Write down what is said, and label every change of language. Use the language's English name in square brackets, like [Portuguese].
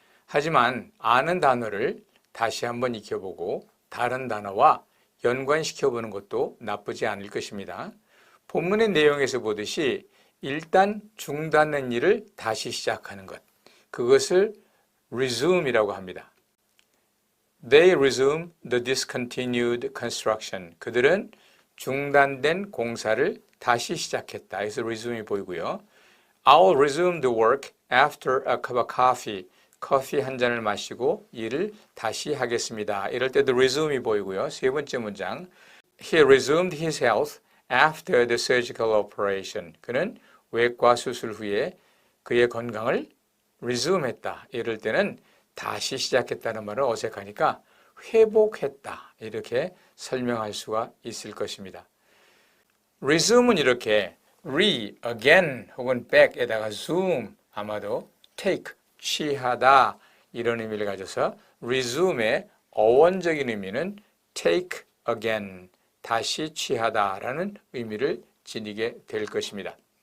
[Korean] 하지만 아는 단어를 다시 한번 익혀보고 다른 단어와 연관시켜보는 것도 나쁘지 않을 것입니다. 본문의 내용에서 보듯이 일단 중단된 일을 다시 시작하는 것, 그것을 resume이라고 합니다. [English] They resumed the discontinued construction. [Korean] 그들은 중단된 공사를 다시 시작했다. 그래서 resume이 보이고요. [English] I'll resume the work after a cup of coffee. [Korean] 커피 한 잔을 마시고 일을 다시 하겠습니다. 이럴 때도 resume이 보이고요. 세 번째 문장. [English] He resumed his health after the surgical operation. [Korean] 그는 외과 수술 후에 그의 건강을 resume했다. 이럴 때는 다시 시작했다는 말은 어색하니까 회복했다. 이렇게 설명할 수가 있을 것입니다. resume은 이렇게 re, again 혹은 back에다가 zoom, 아마도 take, 취하다 이런 의미를 가져서 resume의 어원적인 의미는 take again, 다시 취하다라는 의미를 지니게 될 것입니다.